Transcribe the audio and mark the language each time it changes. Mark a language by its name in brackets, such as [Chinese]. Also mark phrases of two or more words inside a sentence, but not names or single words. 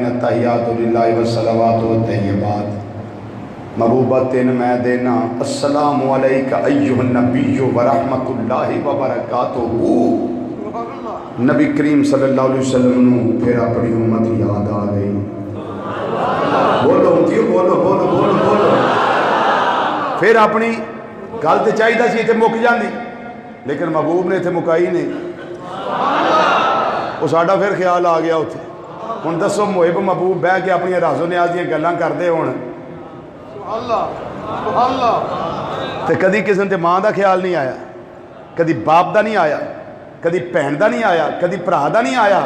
[Arabic] التحيات لله والصلوات والطيبات. [Punjabi] محبوبا تین میں دینا [Arabic] السلام عليك أيها النبي ورحمة الله وبركاته. [Punjabi] نبی کریم [Arabic] صلى الله عليه وسلم [Punjabi] نوں پھر اپنی امت یاد آ گئی. بولو امتیو بولو بولو بولو بولو. پھر اپنی گل تو چاہیے سی اتنے مک جاتی، لیکن محبوب نے اتنے مکائی نہیں. وہ ساڈا پھر خیال آ گیا اتھے. ہن دسو محب محبوب بہہ کے اپنی راز و نیاز دی گلاں کردے ہون تے کدی کسی تے ماں دا خیال نہیں آیا، کدی باپ دا نہیں آیا، کدی بھین دا نہیں آیا، کدی بھرا دا نہیں آیا.